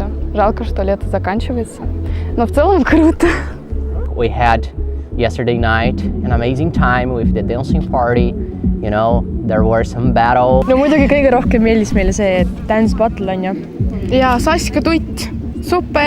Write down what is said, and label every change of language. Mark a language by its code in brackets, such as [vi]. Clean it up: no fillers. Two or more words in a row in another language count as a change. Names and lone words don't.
[ru] Жалко, что лето заканчивается, но в целом круто. [en] We had yesterday night an amazing time with the dancing party. You know, there were some battle. [et] No muidugi kõige rohkem meeldis meile see [en] dance battle [et] on ju. Ja Saska tutt, [ru] супер.